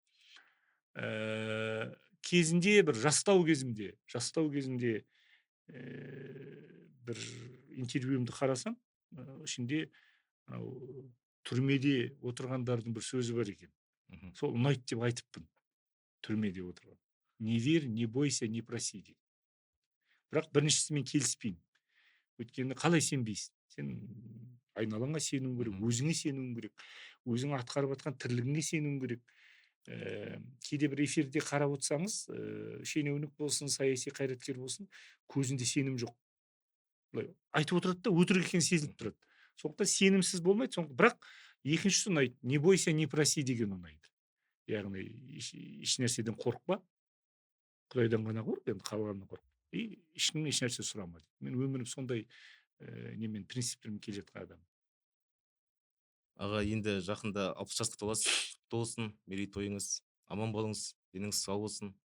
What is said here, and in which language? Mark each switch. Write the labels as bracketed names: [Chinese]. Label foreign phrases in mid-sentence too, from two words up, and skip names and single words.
[Kazakh] Кезінде бір жастау кезімде бір интервьюімді қарасам, ішінде түрмеде отырғандардың бір сөзі бар екен. Сол ұнайды деп айтыппын. Түрмеде отырған. [Russian] Не верь, не бойся, не проси дейді. [Kazakh] Бірақ біріншісімен келіспеймін. Өйткені қалай сенбейсің? Сен айналаңа сенуің керек, өзіңе сенуің керек, өзің атқарып жатқан тірлігіңе сенуің керек. Кейде бір эфирде қарап отырсаңыз, шенеунік болсын, саяси қайраткер болсын, көзінде сенім жоқ. Айтып отырады да, өтірік екені сезіліп тұрады. Сондықтан сенімсіз болмайды. Бірақ екіншісі ұнайды. [Russian] Не бойся, не проси [Kazakh] деген ұнайды. Яғни еш нәрседен қорықпа. Құдайдан ғана қорық, енді қалғанынан қорықпа. И еш нәрсе сұрама. Мен өмірім сондай немен принциптермен келе жатқан адам. Аға, енді жақында 60 жасқа толасыз. Құтты болсын, мерейтойыңыз. Аман болыңыз, деніңіз сау болсын.